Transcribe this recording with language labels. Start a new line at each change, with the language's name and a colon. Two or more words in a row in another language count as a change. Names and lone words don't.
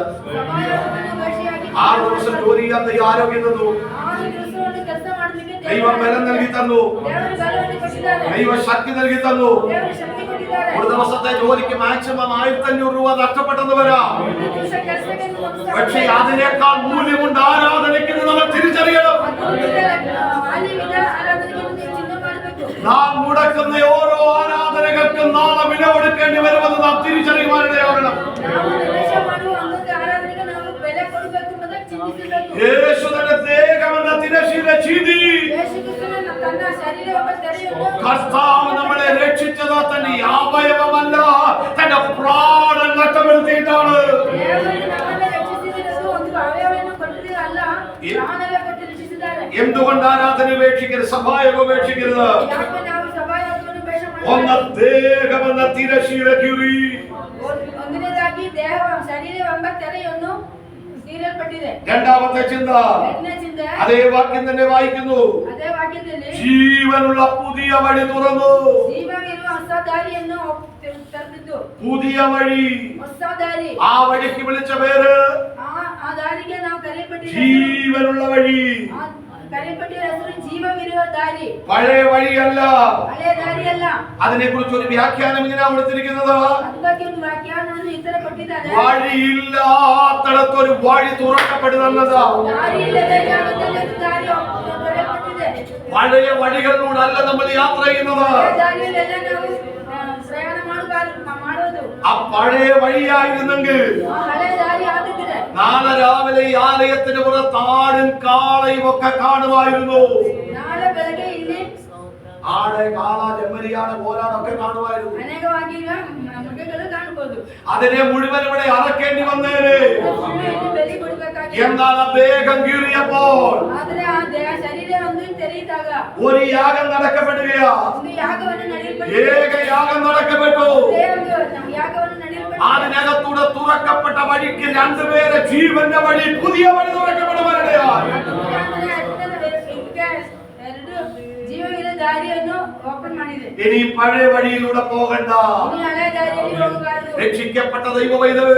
Kannada: ಸಭಾಯೋಗವನ್ನು ಭಾಷೆಯಾಗಿ
Malayalam: 6 ദിവസം ജോലി ചെയ്യാൻ ദൈവം ആരോഗ്യം തന്നു.
Kannada: 6 ದಿವಸವನ್ನು ಕೆಲಸ ಮಾಡೋದಕ್ಕೆ
Malayalam: ദൈവം ബലം നൽകി തന്നു.
Kannada: ದೇವರು ಬಲವನ್ನು ಕೊಟ್ಟಿದ್ದಾರೆ.
Malayalam: ദൈവം ശക്തി നൽകി തന്നു.
Kannada: ದೇವರು ಶಕ್ತಿ ಕೊಟ್ಟಿದ್ದಾರೆ.
Malayalam: ഒരു ദിവസത്തെ ജോലിക്ക് മാക്സിമം 1,500 രൂപ നഷ്ടപ്പെട്ടെന്ന് വരാം.
Kannada: ಒಂದು ದಿವಸ ಕೆಲಸಕ್ಕೆ ಒಂದು
Malayalam: പക്ഷേ അതിനേക്കാൾ മൂല്യമുണ്ട് ആരാധനയ്ക്ക് നമ്മൾ തിരിച്ചറിയണം.
Kannada: ಮಾಲಿನ್ಯದ ಆರಾಧನೆಗೆ ಒಂದು ಚಿನ್ನ ಮಾಡಬೇಕು.
Malayalam: നാം മുടക്കുന്ന ഓരോ ആരാധനകൾക്കും നാളെ വില കൊടുക്കേണ്ടി വരുമെന്ന് നാം തിരിച്ചറിയുവാനിടയാകണം.
Kannada: ನಾವು ನಿರ್ಲಕ್ಷ್ಯ ಮಾಡುವ ಒಂದೊಂದು ಆರಾಧನೆಗೆ ನಾವು ಬೆಲೆ ಕೊಡಬೇಕು ಎಂಬುದನ್ನು ಚಿಂತಿಸಬೇಕು.
Malayalam: യേശു തന്റെ ദേഹമെന്ന തിരശ്ശീല ചീന്തി
Kannada: ಯೇಸು ಕ್ರಿಸ್ತನು ತನ್ನ ಶರೀರವೆಂಬ ತೆರೆಯನ್ನು
Malayalam: കർത്താവ് നമ്മളെ രക്ഷിച്ചത് തന്റെ അവയവമല്ല, തന്റെ പ്രാണൻ നഷ്ടപ്പെടുത്തിയിട്ടാണ്.
Kannada: ದೇವರು ನಮ್ಮನ್ನು ರಕ್ಷಿಸಿರುವುದು ಒಂದು ಅವಯವವನ್ನು ಕೊಟ್ಟಿದ್ದು ಅಲ್ಲ, ಪ್ರಾಣವೇ ಕೊಟ್ಟು ರಕ್ಷಿಸಿದ್ದಾರೆ.
Malayalam: എന്തുകൊണ്ട് ആരാധന ഉപേക്ഷിക്കരുത്, സഭായോഗം ഉപേക്ഷിക്കരുത്?
Kannada: ಯಾಕೆ ನಾವು ಸಭಾಯೋಗವನ್ನು ಬೇಷ
Malayalam: ഒന്ന്
Kannada: ಮಾಡಬೇಕು?
Malayalam: ദേഹമെന്ന തിരശ്ശീല കീറി
Kannada: ಒಂದನೇದಾಗಿ ದೇಹ ಶರೀರವೆಂಬ ತೆರೆಯನ್ನು ತೀರಲ್ಪಟ್ಟಿದೆ.
Malayalam: രണ്ടാമത്തെ ചിന്ത
Kannada: ಎರಡನೇ ಚಿಂತೆ
Malayalam: അതേ വാക്യം തന്നെ വായിക്കുന്നു.
Kannada: ಅದೇ ವಾಕ್ಯದಲ್ಲಿ
Malayalam: ജീവനുള്ള പുതിയ വഴി തുറന്നു.
Kannada: ಜೀವವಿರುವ ಹೊಸ ದಾರಿಯನ್ನು ತೆರೆದಿದ್ದು.
Malayalam: പുതിയ വഴി.
Kannada: ಹೊಸ ದಾರಿ.
Malayalam: ആ വഴിക്ക് വിളിച്ച പേര്
Kannada: ಆ ದಾರಿಗೆ ನಾವು ಕರೆಯಲ್ಪಟ್ಟಿರುವ
Malayalam: ജീവനുള്ള വഴി.
Kannada: ಕರೆಯಲ್ಪಟ್ಟಿರುವ ಹೆಸರು ಜೀವವಿರುವ ದಾರಿ.
Malayalam: പഴയ വഴിയല്ല.
Kannada: ಹಳೆಯ ದಾರಿಯಲ್ಲ.
Malayalam: അതിനെ കുറിച്ച് ഒരു വ്യാഖ്യാനം ഇങ്ങനെയാണ് കൊടുത്തിരിക്കുന്നത്.
Kannada: ಅದ್ರ ಬಗ್ಗೆ ಒಂದು ವ್ಯಾಖ್ಯಾನವನ್ನು ಈ ತರ ಕೊಟ್ಟಿದ್ದಾರೆ.
Malayalam: വഴിയില്ലാത്തടത്തൊരു വഴി തുറക്കപ്പെടുന്നത്.
Kannada: ದಾರಿ ಇಲ್ಲದೆ ಜಾಗದಲ್ಲಿ ಒಂದು ದಾರಿ ತೆರೆಯಲ್ಪಟ್ಟಿದೆ.
Malayalam: പഴയ വഴികളിലൂടെയല്ല നമ്മൾ യാത്ര ചെയ്യുന്നത്.
Kannada: ಹಳೆಯ ದಾರಿಯಲ್ಲೆಲ್ಲ ನಾವು ಪ್ರಯಾಣ ಮಾಡೋದು.
Malayalam: ആ പഴയ വഴിയായിരുന്നെങ്കിൽ
Kannada: ಆ ಹಳೆಯ ದಾರಿ ಆಗಿದ್ರೆ
Malayalam: നാളെ രാവിലെ ഈ ആലയത്തിന് പുറത്ത് ആടും കാളയും ഒക്കെ കാണുമായിരുന്നു.
Kannada: ನಾಳೆ ಬೆಳಗ್ಗೆ ಇಲ್ಲಿ
Malayalam: ആട്, കാള, ചെമ്മരിയാട്, കോലാടൊക്കെ കാണുമായിരുന്നു.
Kannada: ಅನೇಕವಾಗಿರುವ ಮೃಗಗಳು ಕಾಣಬಹುದು.
Malayalam: അതിനെ മുഴുവൻ ഇവിടെ അറക്കേണ്ടി വന്നേനെ.
Kannada: ಇಲ್ಲಿ ಬಲಿ ಕೊಡಬೇಕಾಗಿದೆ.
Malayalam: എന്നാൽ അദ്ദേഹം കീറിയപ്പോൾ
Kannada: ಆದರೆ ಆ ದೇಹ ಶರೀರ ಒಂದು ತೆರೆಯಿದಾಗ
Malayalam: ഒരു യാഗം നടക്കപ്പെടുകയാ.
Kannada: ಒಂದು ಯಾಗವನ್ನು ನಡೆಯಲ್ಪಟ್ಟಿದೆ.
Malayalam: ഏക യാഗം നടക്കപ്പെട്ടു.
Kannada: ಒಂದು ಯಾಗವನ್ನು ನಡೆಯಲ್ಪಟ್ಟಿದೆ.
Malayalam: അതിനകത്തൂടെ തുറക്കപ്പെട്ട വഴിക്ക് രണ്ടുപേരെ ജീവന്റെ വഴി, പുതിയ വഴി തുറക്കപ്പെടുവാനിടയായി.
Kannada: ಎರಡು ಜೀವವಿರುವ ದಾರಿಯನ್ನು ಓಪನ್ ಮಾಡಿದೆ.
Malayalam: ഇനി പഴയ വഴിയിലൂടെ പോകണ്ട.
Kannada: ಇನ್ನು ಹಳೆ ದಾರಿಯಲ್ಲಿ ಹೋಗಬಾರದು.
Malayalam: രക്ഷിക്കപ്പെട്ട ദൈവവൈതലേ,